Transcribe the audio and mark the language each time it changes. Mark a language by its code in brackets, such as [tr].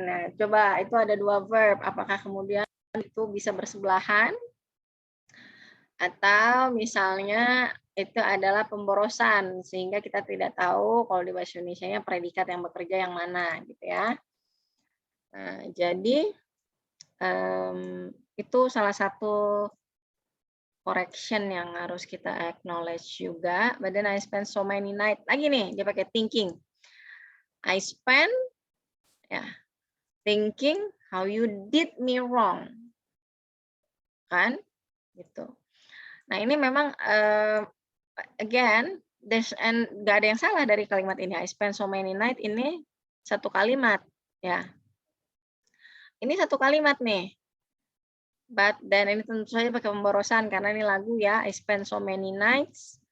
[id] Nah, coba itu ada 2 verb, apakah kemudian itu bisa bersebelahan atau misalnya itu adalah pemborosan sehingga kita tidak tahu kalau di bahasa Indonesianya predikat yang bekerja yang mana gitu ya. Nah, jadi itu salah satu correction yang harus kita acknowledge juga. [en] But then I spend so many nights. [id] Lagi nih dia pakai [en] thinking. I spend ya thinking how you did me wrong. [id] Kan? Gitu. Nah, ini memang again, nggak ada yang salah dari kalimat ini. [en] I spend so many nights [id] ini satu kalimat ya. Ini satu kalimat nih. But dan ini tentu saja pakai pemborosan karena ini lagu ya. [en] I spend so many nights.